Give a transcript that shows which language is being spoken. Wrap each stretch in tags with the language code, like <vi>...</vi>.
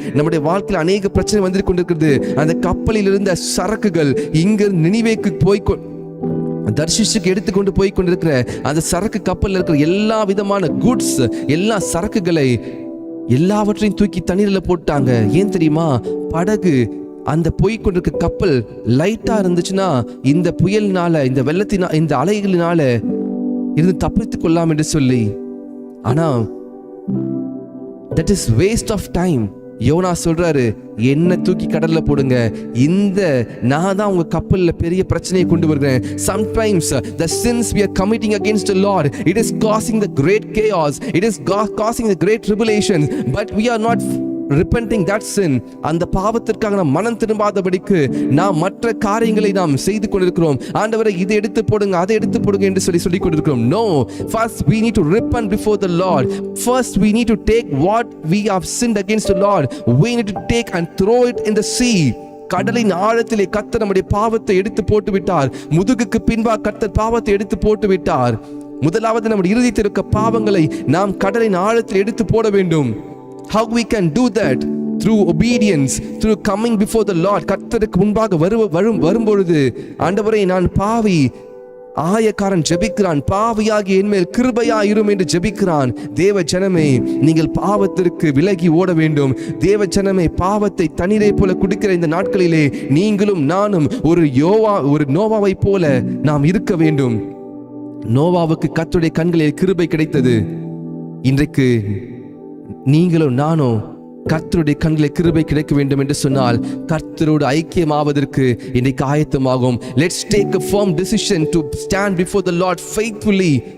<ta>நம்முடைய வாழ்க்கையில் அநேக பிரச்சனை வந்து கொண்டிருக்கிறது. அந்த கப்பலில் இருந்த சரக்குகள் இங்கு நினிவேக்கு போய் தர்ஷீஷுக்கு எடுத்துக்கொண்டு போய் கொண்டிருக்கிற அந்த சரக்கு கப்பலில் இருக்கிற எல்லா விதமான குட்ஸ், எல்லா சரக்குகளை எல்லாவற்றையும் தூக்கி தண்ணீரில் போட்டாங்க. ஏன் தெரியுமா? படகு அந்த போய் கொண்டிருக்க கப்பல் லைட்டா இருந்துச்சுன்னா இந்த புயல்னால, இந்த வெள்ளத்தினா, இந்த அலைகளினால இருந்து தப்பித்துக் கொள்ளலாம் என்று சொல்லி.</ta> <en>ஆனா that is waste of time.</en> <ta>YONO சொல்றாரு, என்ன தூக்கி கடல்ல போடுங்க, இந்த நான் தான் உங்க கப்பல்ல பெரிய பிரச்சனையை கொண்டு வருகிறேன்.</ta> <en>Sometimes the sins we are committing against the Lord, it is causing the great chaos, it is causing the great tribulations, but we are not repenting that sin.</en> <ta>அந்த பாவத்திற்காக நாம் மனம் திரும்பாதபடிக்கு நாம் மற்ற காரியங்களை நாம் செய்து கொண்டிருக்கிறோம். ஆண்டவரே இதை எடுத்து போடுங்க, அதை எடுத்து போடுங்க என்று சொல்லிக் கொண்டிருக்கிறோம்.</ta> <en>No, first we need to repent before the Lord. First we need to take what we have sinned against the Lord, we need to take and throw it in the sea.</en> <ta>கடலின் ஆழத்திலே கர்த்தர் நம்முடைய பாவத்தை எடுத்து போட்டு விட்டார். முதுகுக்கு பின்பாக கர்த்தர் பாவத்தை எடுத்து போட்டு விட்டார். முதலாவது நம்முடைய இருதயத்தில் இருக்க பாவங்களை நாம் கடலின் ஆழத்தில் எடுத்து போட வேண்டும்.</ta> <en>How we can do that? Through obedience, through coming before the Lord.</en> <ta>கர்த்தருக்கு முன்பாக வரும்பொழுது, ஆண்டவரே நான் பாவி, ஆயக்காரன் ஜெபிக்கிறான், பாவியாகி என்மேல் கிருபையா இரும் என்று ஜெபிக்கிறான். தேவ ஜனமே, நீங்கள் பாவத்திற்கு விலகி ஓட வேண்டும். தேவ ஜனமே, பாவத்தை தண்ணீரை போல குடிக்கிற இந்த நாட்களிலே நீங்களும் நானும் ஒரு நோவாவை போல நாம் இருக்க வேண்டும். நோவாவுக்கு கர்த்தருடைய கண்களில் கிருபை கிடைத்தது. இன்றைக்கு நீங்களும் நானும் கர்த்தருடைய கண்களில் கிருபை கிடைக்க வேண்டும் என்று சொன்னால் கர்த்தரோடு ஐக்கியமாவதற்கு இன்றைக்கு ஆயத்தமாகும்.</ta> <en>Let's take a firm decision to stand before the Lord faithfully.</en>